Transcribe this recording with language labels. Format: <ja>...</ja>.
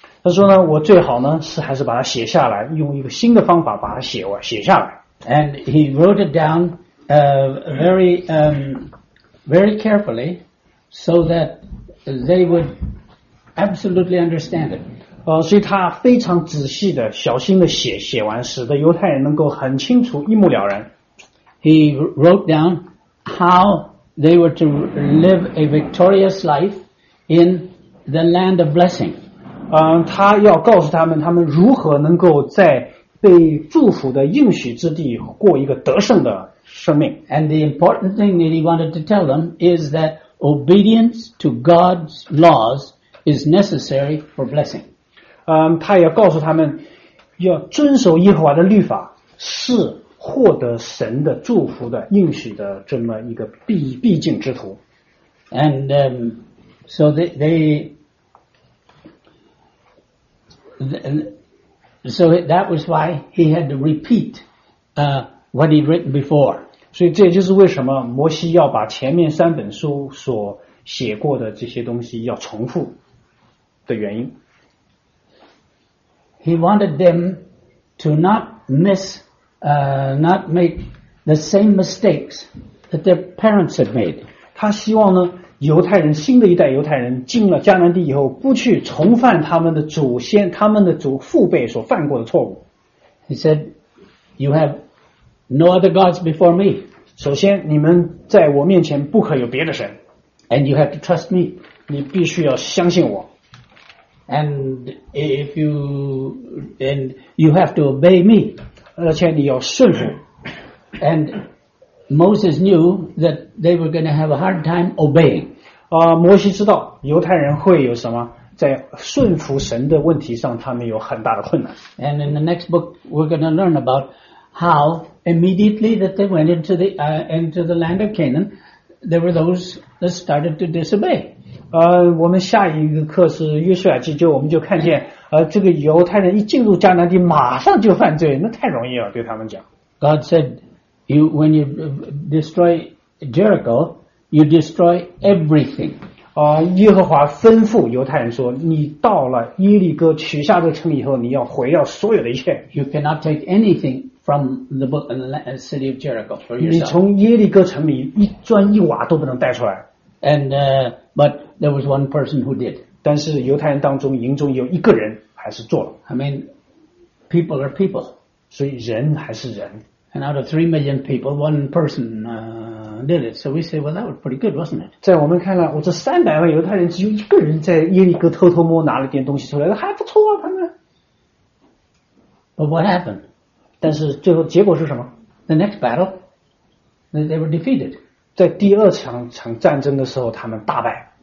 <zh>他说呢，我最好呢是还是把它写下来，用一个新的方法把它写下来。</zh> <en>And he wrote it down very carefully, so that they would absolutely understand it.</en> <zh>所以他非常仔细的、小心的写完，使得犹太人能够很清楚、一目了然。</zh> <en>He wrote down how they were to live a victorious life in the land of blessing.</en> <zh>他要告诉他们，他们如何能够在被祝福的应许之地过一个得胜的生命。</zh> <en>And the important thing that he wanted to tell them is that obedience to God's laws is necessary for blessing.</en> <zh>他也告诉他们，要遵守耶和华的律法是。获得神的祝福的应许的这么一个必经之途</zh> <en>，and so that was why he had to repeat what he'd written before.</en> <zh>所以这就是为什么摩西要把前面三本书所写过的这些东西要重复的原因。</zh> <en>He wanted them to not miss. Not make the same mistakes that their parents had made.</en> <zh>他希望呢，犹太人新的一代犹太人进了迦南地以后，不去重犯他们的祖父辈所犯过的错误。</zh> <en>He said, "You have no other gods before me."</en> <zh>首先，你们在我面前不可有别的神。</zh> <en>And you have to trust me.</en> <zh>你必须要相信我。</zh> <en>And you have to obey me.</en> <zh>而且你要顺服</zh> <en>，and Moses knew that they were going to have a hard time obeying.</en> <zh>摩西知道犹太人会有什么在顺服神的问题上，他们有很大的困难。</zh> <en>And in the next book, we're going to learn about how immediately that they went into the land of Canaan, there were those that started to disobey.</en> <zh>我们下一个课是约书亚记，我们就看见。这个犹太人一进入迦南地，马上就犯罪，那太容易了。对他们讲</zh> <en>，God said, "You when you destroy Jericho, you destroy everything."</en> <zh>耶和华吩咐犹太人说，你到了耶利哥取下这城以后，你要毁掉所有的一切。</zh> <en>You cannot take anything from the book and the city of Jericho for yourself.</en> <zh>你从耶利哥城里一砖一瓦都不能带出来。</zh> <en>And but there was one person who did.</en> <zh>但是犹太人当中营中有一个人还是做了</zh> <en>I mean people are people</en> <zh>所以人还是人</zh> <en>and out of 3 million people one person did it so we say well that was pretty good wasn't it</en> <zh>在我们看来我这300万犹太人只有一个人在耶利哥偷偷摸拿了点东西出来还不错啊他们</zh> <en>but what happened</en> <zh>但是最后结果是什么</zh> <en>the next battle they were defeated</en> <zh>在第二场战争的时候他们大败</zh>